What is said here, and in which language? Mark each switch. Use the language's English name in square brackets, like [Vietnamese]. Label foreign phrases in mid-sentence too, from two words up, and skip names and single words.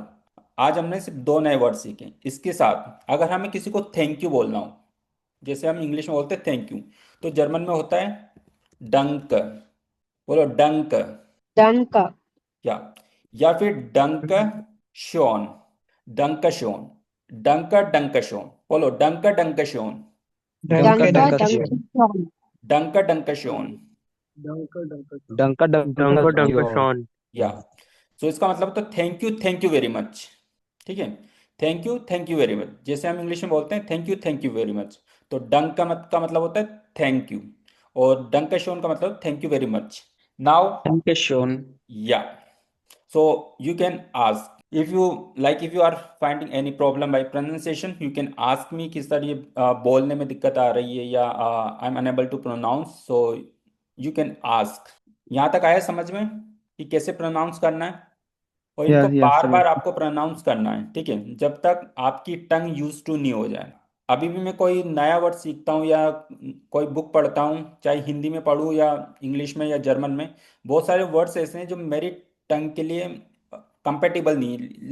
[Hindi] आज हमने सिर्फ दो नए वर्ड सीखे। इसके साथ अगर हमें किसी को [English] thank you [Hindi] बोलना हो, जैसे हम इंग्लिश में बोलते हैं [English] thank you, [Hindi] तो जर्मन में होता है डंक। बोलो डंक। [German] Danke. [Hindi] या या फिर [German] Danke schön, Danke schön, Danke Danke schön. [Hindi] बोलो [German] Danke Danke schön, Danke, Danke, danke danke schön. schon. Danke Danke schön. Danke Danke schön. [Hindi] या सो इसका मतलब तो [English] thank you very much, [Hindi] ठीक है। [English] thank you very much, [Hindi] जैसे हम इंग्लिश में बोलते हैं [English] thank you very much, [Hindi] तो डंक का मतलब होता है [English] thank you, [Hindi] और [German] Danke schön [Hindi] का मतलब [English] thank you very much. [Hindi] नाउ [German] Dankeschön. [English] या, so you can ask if you like, if you are finding any problem by pronunciation, you can ask me [Hindi] कि सर ये बोलने में दिक्कत आ रही है या [English] I am unable to pronounce, so you can ask. [Hindi] यहाँ तक आया समझ में कि कैसे प्रोनाउंस करना है? और इनको [English] Yes, yes, [Hindi] बार बार absolutely. आपको प्रोनाउंस करना है, ठीक है, जब तक आपकी टंग [English] used to [Hindi] नहीं हो जाए। अभी भी मैं कोई नया वर्ड सीखता हूँ या कोई बुक पढ़ता हूँ, चाहे हिंदी में पढूं या इंग्लिश में या जर्मन में, बहुत सारे वर्ड्स ऐसे हैं जो मेरी टंग के लिए कंपेटिबल नहीं है।